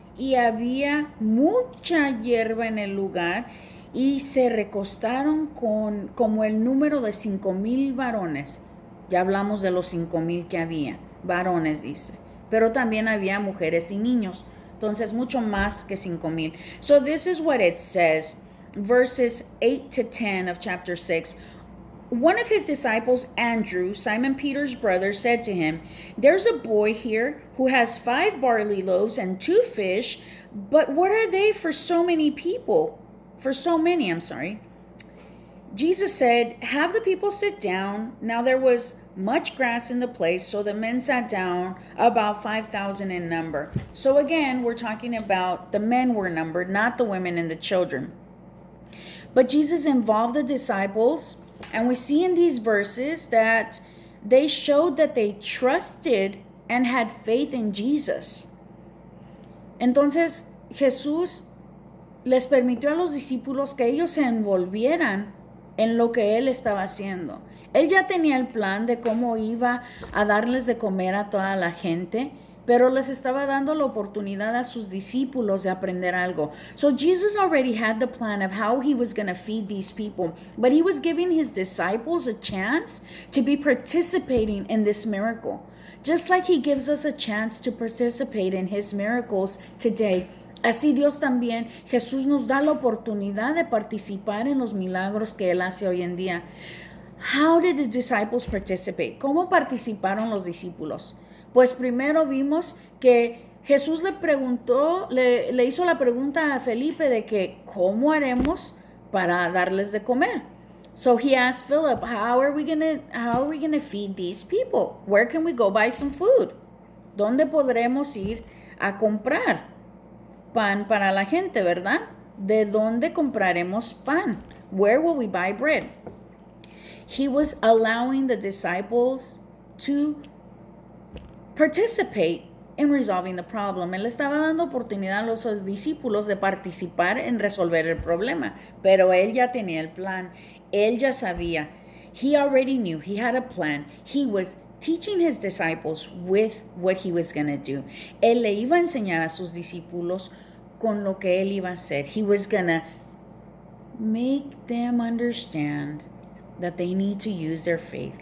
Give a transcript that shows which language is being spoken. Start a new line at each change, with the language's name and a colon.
Spanish: Y había mucha hierba en el lugar, y se recostaron como el número de 5,000 varones. Ya hablamos de los 5,000 que había, varones dice, pero también había mujeres y niños, entonces mucho más que 5,000.
English: So this is what it says, verses 8 to 10 of chapter 6. One of his disciples, Andrew, Simon Peter's brother, said to him, there's a boy here who has 5 barley loaves and 2 fish, but what are they for so many people? For so many, I'm sorry. Jesus said, have the people sit down. Now there was much grass in the place, so the men sat down, about 5,000 in number. So again, we're talking about the men were numbered, not the women and the children. But Jesus involved the disciples. And we see in these verses that they showed that they trusted and had faith in Jesus.
Spanish: Entonces, Jesús les permitió a los discípulos que ellos se envolvieran en lo que Él estaba haciendo. Él ya tenía el plan de cómo iba a darles de comer a toda la gente, pero les estaba dando la oportunidad a sus discípulos de aprender algo.
English: So Jesus already had the plan of how he was going to feed these people, but he was giving his disciples a chance to be participating in this miracle, just like he gives us a chance to participate in his miracles today.
Spanish: Así Dios también, Jesús nos da la oportunidad de participar en los milagros que Él hace hoy en día.
English: How did the disciples participate?
Spanish: ¿Cómo participaron los discípulos? Pues primero vimos que Jesús le hizo la pregunta a Felipe de que ¿cómo haremos para darles de comer?
English: So he asked Philip, how are we gonna feed these people? Where can we go buy some food?
Spanish: ¿Dónde podremos ir a comprar pan para la gente, verdad? ¿De dónde compraremos pan?
English: Where will we buy bread? He was allowing the disciples to participate in resolving the problem.
Spanish: Él estaba dando oportunidad a los discípulos de participar en resolver el problema, pero él ya tenía el plan. Él ya sabía.
English: He already knew. He had a plan. He was teaching his disciples with what he was going to do.
Spanish: Él le iba a enseñar a sus discípulos con lo que él iba a hacer.
English: He was going to make them understand that they need to use their faith.